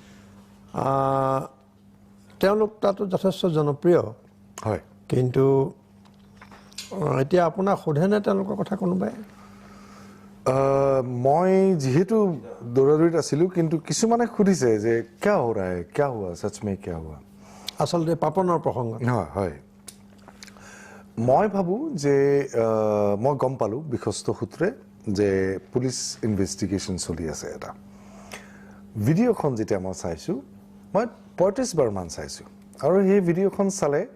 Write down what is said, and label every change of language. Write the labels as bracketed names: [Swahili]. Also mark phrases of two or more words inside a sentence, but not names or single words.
[Assamese] তেওঁলোক তাতো যথেষ্ট জনপ্ৰিয় হয় কিন্তু এতিয়া আপোনাক সোধেনে তেওঁলোকৰ কথা কোনোবাই মই যেহেতু দৌৰাদৌৰিত আছিলোঁ কিন্তু কিছুমানে সুধিছে যে কিয় [Hindi] हो रहा है क्या हुआ सच में क्या हुआ [Assamese] আচলতে পাপনৰ প্ৰসংগত হয় হয় মই ভাবোঁ যে মই গম পালোঁ বিশ্বস্ত সূত্ৰে যে [English] police investigation [Assamese] চলি আছে এটা ভিডিঅ'খন যেতিয়া মই চাইছোঁ মই ৩৫ বাৰমান চাইছোঁ আৰু সেই ভিডিঅ'খন চালে